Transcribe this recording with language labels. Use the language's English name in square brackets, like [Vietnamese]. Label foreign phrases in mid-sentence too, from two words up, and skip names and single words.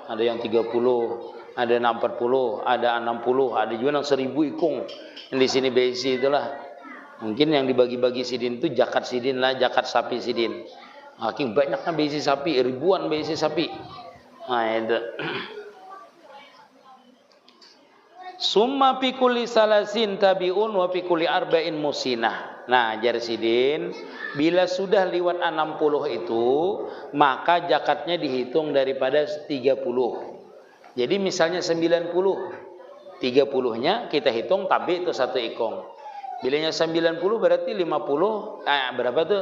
[Banjar] Ada yang 30, ada yang 40, ada 60, ada juga yang 1000 ikung. Di sini berisi itulah. Mungkin yang dibagi-bagi sidin itu zakat sidin lah, zakat sapi sidin. Makin banyaknya berisi sapi, ribuan berisi sapi. Nah, itu. [Arabic] ثم في كل ثلاثين تبيع وفي كل أربعين مسنة. [Banjar] Nah, jarsidin, bila sudah lewat 60 itu, maka zakatnya dihitung daripada 30. Jadi misalnya 90, 30-nya kita hitung tabi itu 1 ikung. Bilanya 90 berarti 50, berapa tuh?